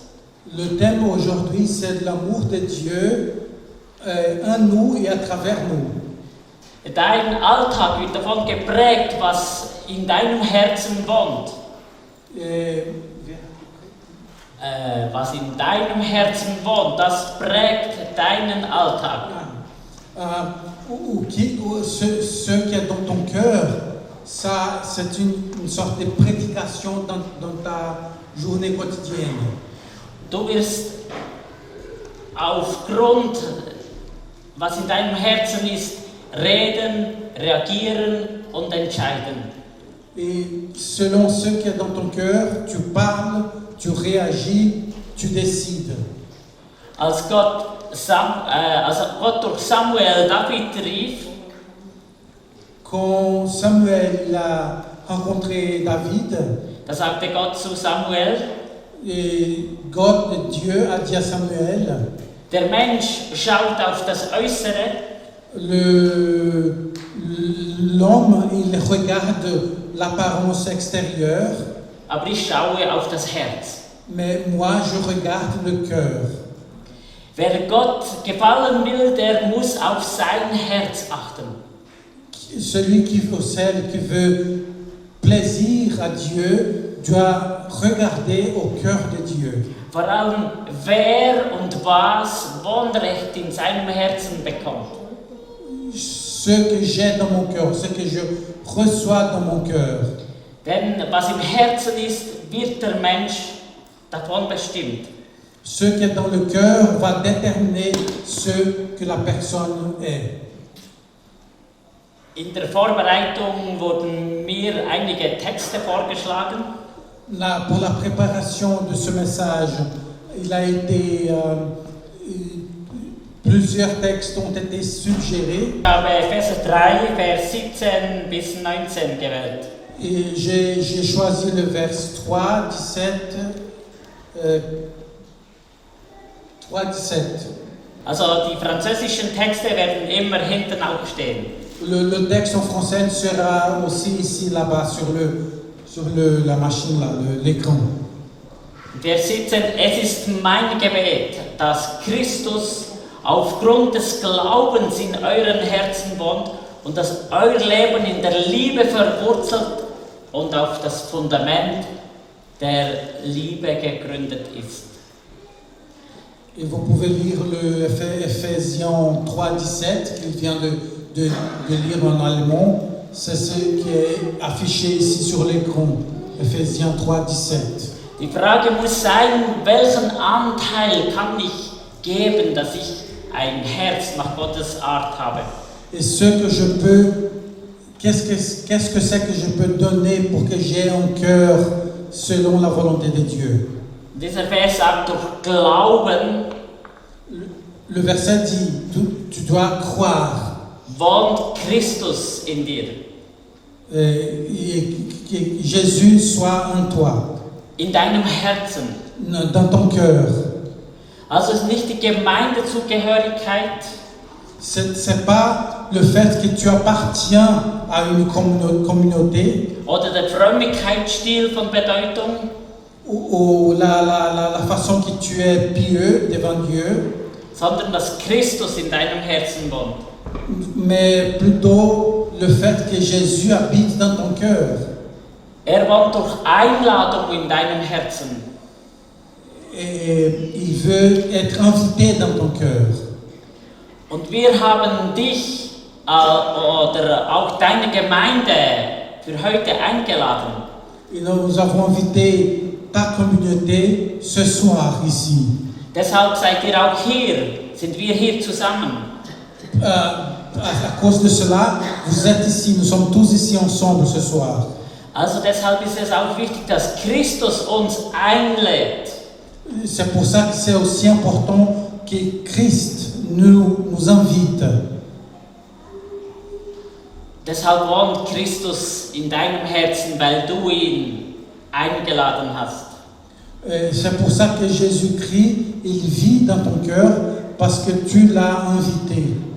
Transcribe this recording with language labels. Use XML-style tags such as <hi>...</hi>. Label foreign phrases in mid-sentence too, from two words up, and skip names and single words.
<fr>Le thème aujourd'hui, c'est de l'amour de Dieu en nous et à travers nous.</fr> <de>Dein Alltag wird davon geprägt, was in deinem Herzen wohnt. Was in deinem Herzen wohnt, das prägt deinen Alltag.</de> <fr>Ce qui est dans ton cœur, ça, c'est une sorte de prédication dans ta journée quotidienne.</fr> <de>Du wirst aufgrund, was in deinem Herzen ist, reden, reagieren und entscheiden.</de> <fr>Et selon ce qui est dans ton cœur, tu parles, tu réagis, tu décides.</fr> <de>Als Gott durch Samuel David rief,</de> <fr>Quand Samuel a rencontré David,</fr> <de>da sagte Gott zu Samuel,</de> <fr>et Dieu a dit à Samuel,</fr> <de>der Mensch schaut auf das Äußere,</de> <fr>l'homme, il regarde l'apparence extérieure,</fr> <de>aber ich schaue auf das Herz.</de> <fr>mais moi, je regarde le cœur.</fr> <de>Wer Gott gefallen will, der muss auf sein Herz achten.</de> <fr>Celui ou celle qui veut plaisir à Dieu doit regarder au cœur de Dieu.</fr> <de>Vor allem, wer und was Wohnrecht in seinem Herzen bekommt.</de> <fr>Ce que j'ai dans mon cœur, ce que je reçois dans mon cœur.</fr> <de>Denn was im Herzen ist, wird der Mensch davon bestimmt.</de> <fr>Ce qui est dans le cœur va déterminer ce que la personne est.</fr> <de>In der Vorbereitung wurden mir einige Texte vorgeschlagen.</de> <fr>Pour la préparation de ce message, il a été plusieurs textes ont été suggérés.</fr> <de>Ich habe Epheser 3, Vers 17 bis 19 gewählt.</de> <fr>Et j'ai choisi le vers 3, 17.</fr> <de>Also die französischen Texte werden immer hinten auch stehen.</de> <fr>Le texte en français sera aussi ici, là-bas, sur la machine, là, l'écran.</fr> <de>Vers 17, es ist mein Gebet, dass Christus aufgrund des Glaubens in euren Herzen wohnt und dass euer Leben in der Liebe verwurzelt und auf das Fundament der Liebe gegründet ist.</de> <fr>Et vous pouvez lire le Ephésiens 3,17 qu'il vient de lire en allemand. C'est ce qui est affiché ici sur l'écran. Ephésiens 3,17.</fr> <de>Die Frage muss sein, welchen Anteil kann ich geben, dass ich ein Herz nach Gottes Art habe?</de> <fr>Et ce que je peux, qu'est-ce que c'est que je peux donner pour que j'ai un cœur selon la volonté de Dieu?</fr> <de>Dieser Vers sagt, durch Glauben</de> <fr>Le verset dit, tu dois croire.</fr> <de>wohnt Christus in dir.</de> <fr>Et que Jésus soit en toi,</fr> <de>In deinem Herzen.</de> <fr>dans ton cœur.</fr> <de>Also es ist nicht die Gemeindezugehörigkeit,</de> <fr>C'est pas le fait que tu appartiens à une communauté</fr> <de>oder der Frömmigkeitsstil von Bedeutung,</de> <fr>ou la façon que tu es pieux devant Dieu,</fr> <de>sondern dass Christus in deinem Herzen wohnt.</de> <fr>mais plutôt le fait que Jésus habite dans ton cœur.</fr> <de>Wohnt durch Einladung in deinem Herzen.</de> <fr>Et il veut être invité dans ton cœur.</fr> <de>Und wir haben dich oder auch deine Gemeinde für heute eingeladen.</de> <fr>Et nous avons invité ta communauté ce soir ici.</fr> <de>Deshalb seid ihr auch hier, sind wir hier zusammen.</de> <fr>À cause de cela, vous êtes ici, nous sommes tous ici ensemble ce soir.</fr> <de>Also deshalb ist es auch wichtig, dass Christus uns einlädt.</de> <fr>C'est pour ça que c'est aussi important que Christ nous invite.</fr> <de>Deshalb wohnt Christus in deinem Herzen, weil du ihn eingeladen hast.</de> <fr>C'est pour ça que Jésus-Christ, il vit dans ton cœur parce que tu l'as invité.</fr>